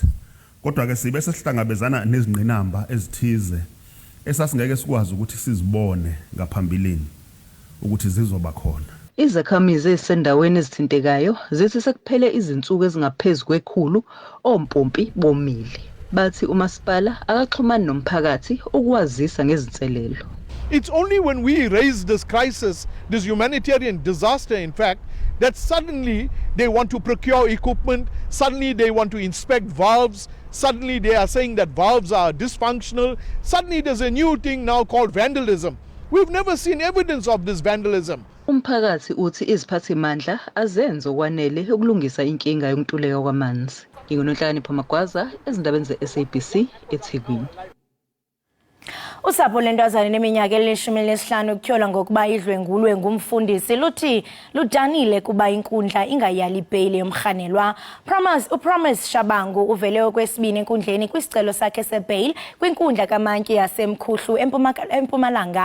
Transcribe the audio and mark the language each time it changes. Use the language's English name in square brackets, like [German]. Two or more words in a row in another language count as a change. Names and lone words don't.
[Zulu] Kodwa ke sibe sesihlangabezana nezingqinamba ezithize esasingeke sikwazi ukuthi sizibone ngaphambilini ukuthi zizoba khona. Izakhamizi ezisendaweni ezithintekayo zithi sekuphele izinsuku ezingaphezulu kwekhulu ompompi bomile. Bathi umasipala akaxhumani nomphakathi ukuwazisa ngezinselelo. [English] It's only when we raise this crisis, this humanitarian disaster, in fact, that suddenly they want to procure equipment, suddenly they want to inspect valves, suddenly they are saying that valves are dysfunctional, suddenly there's a new thing now called vandalism. We've never seen evidence of this vandalism. [Zulu] Umphakathi uthi iziphathimandla azenze okwanele ukulungisa inkinga yokuntuleka kwamanzi. Ngingonhlani Magwaza ezindabeni ze-SABC eThekwini. [Xhosa] Usapho lentwazana neminyaka eli-15 ukutyola ngokuba idlwengulwe ngumfundisi luthi ludanile kuba inkundla ingayali ibheyile yomrhanelwa. Upromise Shabangu uvele okwesibini enkundleni kwisicelo sakhe sebheyile kwinkundla kamantyi yasemkhuhlu eMpumalanga.